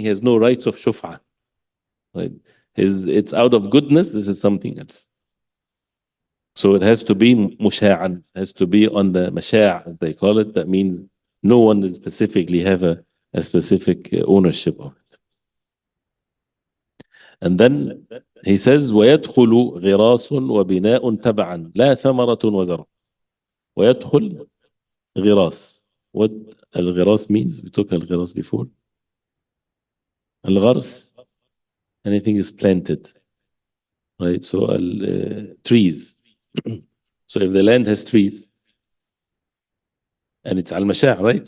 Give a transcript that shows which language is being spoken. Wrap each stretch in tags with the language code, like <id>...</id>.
<en>He has no rights of shuf'a. Right? It's out of goodness. This is something else. So it has to be musha'an, has to be on the masha', as they call it. That means no one is specifically have a specific ownership of it. And then he says,</en> <ar>وَيَدْخُلُ غِرَاسٌ وَبِنَاءٌ تَبَعًا لَا ثَمَرَةٌ وَزَرْعٌ. وَيَدْخُلُ غِرَاس.</ar> <en>What al-ghiras means? We took al-ghiras before. Al-ghars, anything is planted, right? So trees. So if the land has trees, and it's al-masha', right?</en>